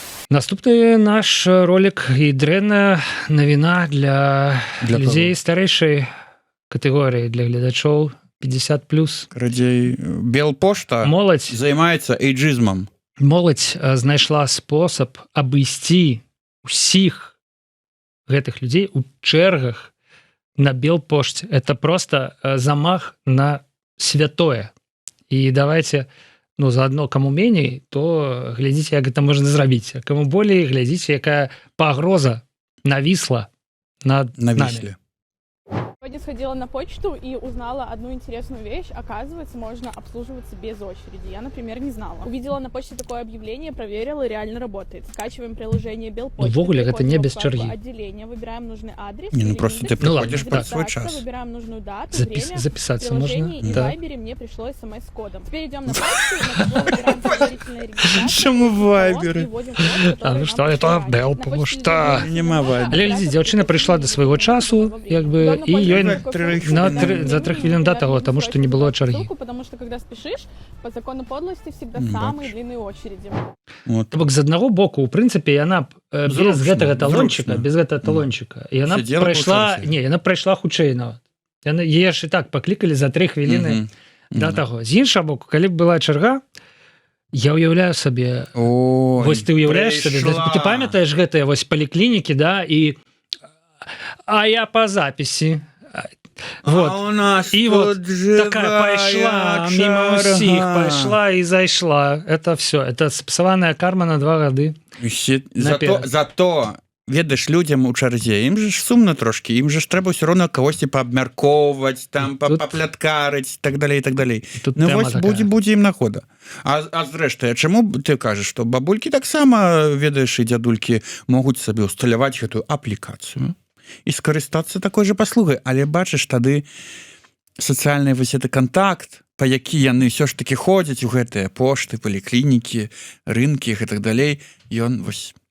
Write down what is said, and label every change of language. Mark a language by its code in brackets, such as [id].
[be] Наступны наш ролик і дрэнная навіна для людзей старэйшай катэгорыі, для гледачоў 50+. Радзей, Белпошта займаецца эйджызмам. Моладзь знайшла спосаб абысці ўсіх гэтых людзей у чэргах на Белпошце. [ru] Это просто замах на святое. [be] І [ru] давайте, ну, заодно, [be] кому меней, то глядзіце, як гэта можна зрабіць. А кому болей, глядзіце, якая пагроза навісла над нами. [ru] Сегодня сходила на почту и узнала одну интересную вещь. Оказывается, можно обслуживаться без очереди. Я, например, не знала. Увидела на почте такое объявление, проверила, реально работает. Скачиваем приложение Белпочты. В огуле это не без черги. Отделение, выбираем нужный адрес. Не, ну просто ты приходишь под свой час. Выбираем нужную дату, время. Записаться можно. И в Вайбере мне пришло смс с кодом. Теперь идем на почту, на табло выбираем предварительное регистрацию. Чему в Вайбере? А ну что, это Белпошта. [be] Нема Вайбера. Але глядзі, дзяўчына прыйшла до свайго часу, як бы, і ёй за 3 хвилин до того, [ru] потому что [be] не было чарги. [ru] Потому что когда спешишь, по закону подлости всегда самые длинные очереди. [be] То бок з аднаго боку, у прынцыпе, яна без гэтага талончыка, і яна прайшла, не, яна прайшла хутчэй нават. Яе ж і так паклікалі за 3 хвіліны да таго. З іншага боку, калі б была чарга, я ўяўляю сабе, вось ты ўяўляеш сабе, ты памятаеш гэтыя вось паліклінікі, да, і [ru] а я по записи. Вот. А у нас и вот такая пошла мимо всех, пошла и зайшла. Это все. Это спасаваная карма на 2 гады. [be] Зато ведаеш, людям у чарзе, ім же ж сумна трошки, ім же ж трэба ўсё роўна кагосьці паабмяркоўваць, там папляткарыць, так далей, так далей. Ну вось будзе ім нагода. А зрэшты, чаму ты кажаш, што бабулькі таксама, ведаеш, і дзядулькі могуць сабе ўсталяваць гэтую аплікацыю і скарыстацца такой жа паслугай, але бачыш, тады сацыяльны вось гэты кантакт, па які яны ўсё ж такі ходзяць у гэтыя пошты, паліклінікі, рынкі і так далей, ён вось...